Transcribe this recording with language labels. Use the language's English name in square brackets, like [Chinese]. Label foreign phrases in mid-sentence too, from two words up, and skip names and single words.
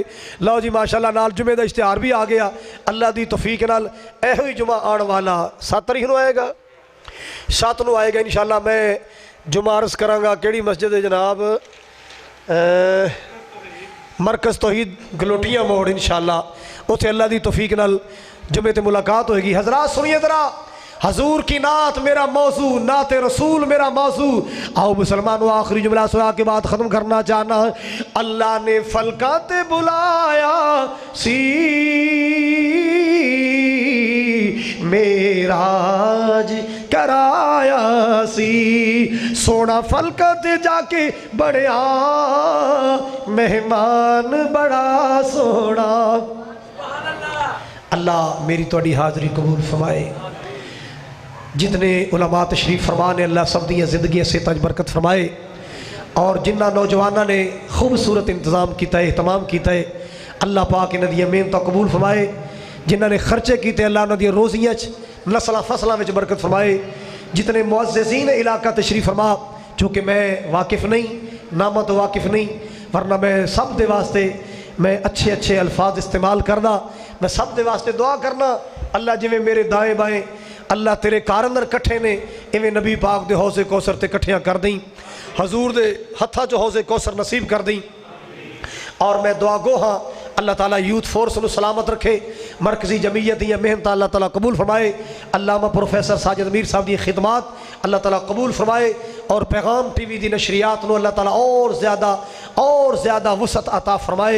[Punjabi] لو جی ماشاءاللہ نال جمعہ دا اشتہار بھی آ گیا، اللہ دی توفیق نال ایہو ہی جمعہ آن والا 7 تاریخ نو آئے گا، 7 نو آئے گا انشاءاللہ۔ [Urdu] میں جمعہ عرض کروں گا [Punjabi] کیڑی مسجد ہے جناب؟ مرکز توحید گلوٹیاں موڑ انشاءاللہ، اتھے اللہ دی توفیق نال جمعے تے ملاقات ہوئے گی۔ [Urdu] حضرات سنیے ذرا، حضور کی نعت میرا موضوع، نعت رسول میرا موضوع، آؤ مسلمانوں [Punjabi] آخری جملہ سنا کے بعد ختم کرنا چاہنا۔ اللہ نے فلکاں تے بلایا سی معراج کرایا سی، سونا فلکاں تے جا کے بڑیا مہمان بڑا سونا۔ اللہ میری توڑی حاضری قبول فرمائے، جتنے علماء تشریف فرمانے اللہ سب دیا زندگی سے تاج برکت فرمائے، اور جنہ نوجوانہ نے خوبصورت انتظام کیتا ہے، اہتمام کیتا ہے، اللہ پاک انہاں دی محنت قبول فرمائے، جنہ نے خرچے کیتے اللہ انہاں دی روزیاں نسلاں فصلاں وچ برکت فرمائے، جتنے معززین علاقہ تشریف فرما، چونکہ میں واقف نہیں، نامہ تو واقف نہیں، ورنہ میں سب دے واسطے میں اچھے اچھے الفاظ استعمال کرنا، میں سب دے واسطے دعا کرنا، اللہ جویں میرے دائیں بائیں اللہ تیرے کار اندر کٹھے نے، ایویں نبی پاک دے حوض کوثر تے کٹھیاں کر دیں، حضور دے ہتھاں چ حوض کوثر نصیب کر دیں، اور میں دعا گو ہاں اللہ تعالیٰ [Urdu] یوتھ فورس کو سلامت رکھے، مرکزی جمعیت یہ محنت اللہ تعالیٰ قبول فرمائے، [Punjabi] علامہ پروفیسر ساجد میر صاحب دی خدمات اللہ تعالیٰ قبول فرمائے، اور پیغام ٹی وی دی نشریات نو اللہ تعالیٰ اور زیادہ وسعت عطا فرمائے۔